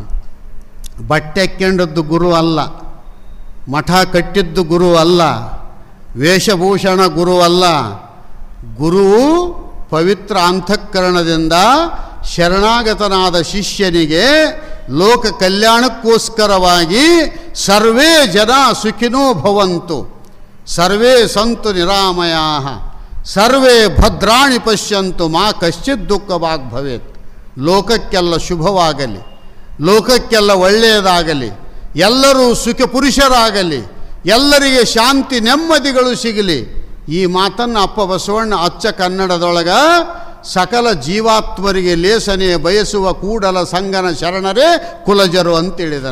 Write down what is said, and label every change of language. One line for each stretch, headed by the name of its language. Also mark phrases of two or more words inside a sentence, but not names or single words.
Kannada: ಬಟ್ಟೆ ಹಾಕ್ಕೊಂಡದ್ದು ಗುರು ಅಲ್ಲ, ಮಠ ಕಟ್ಟಿದ್ದು ಗುರು ಅಲ್ಲ, ವೇಷಭೂಷಣ ಗುರು ಅಲ್ಲ. ಗುರು ಪವಿತ್ರ ಅಂತಃಕರಣದಿಂದ ಶರಣಾಗತನಾದ ಶಿಷ್ಯನಿಗೆ ಲೋಕ ಕಲ್ಯಾಣಕ್ಕೋಸ್ಕರವಾಗಿ
Sanskrit: ಸರ್ವೇ ಜನ ಸುಖಿನೋ ಭವಂತು, ಸರ್ವೇ ಸಂತು ನಿರಾಮಯಾ, ಸರ್ವೇ ಭದ್ರಾಣಿ ಪಶ್ಯಂತು, ಮಾ ಕಶ್ಚಿತ್ ದುಃಖವಾಗ್ ಭವೇತ್.
Kannada: ಲೋಕಕ್ಕೆಲ್ಲ ಶುಭವಾಗಲಿ, ಲೋಕಕ್ಕೆಲ್ಲ ಒಳ್ಳೆಯದಾಗಲಿ, ಎಲ್ಲರೂ ಸುಖ ಪುರುಷರಾಗಲಿ, ಎಲ್ಲರಿಗೆ ಶಾಂತಿ ನೆಮ್ಮದಿಗಳು ಸಿಗಲಿ. ಈ ಮಾತನ್ನು ಅಪ್ಪ ಬಸವಣ್ಣ ಅಚ್ಚ ಕನ್ನಡದೊಳಗ ಸಕಲ ಜೀವಾತ್ಮರಿಗೆ ಲೇಸನೆ ಬಯಸುವ ಕೂಡಲ ಸಂಗನ ಶರಣರೇ ಕುಲಜರು ಅಂತೇಳಿದಾನೆ.